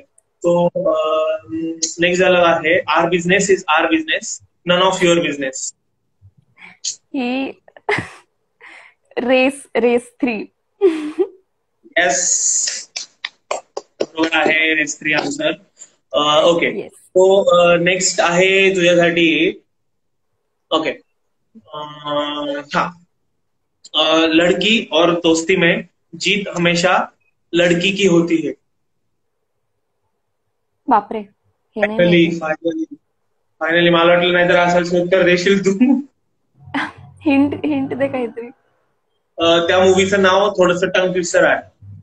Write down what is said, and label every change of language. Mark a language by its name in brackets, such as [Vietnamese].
[Marathi] So next dialogue आहे, [English] Our business is our business, none of your business. [Marathi] He race 3. Yes, बरोबर आहे. Race 3 answer. Okay, [English] Yes. [Marathi] तो next आहे तुझ्यासाठी. [Hindi] Okay, हाँ, लड़की और दोस्ती में जीत हमेशा लड़की की होती है. [Marathi] बापरे, हे नाही फायनली माहिती. फायनली फायनली मला वाटलं नाहीतर असं उत्तर देशील तू. हिंट दे काहीतरी. त्या मूवीचं नाव थोडंसं टंग ट्विस्टर आहे.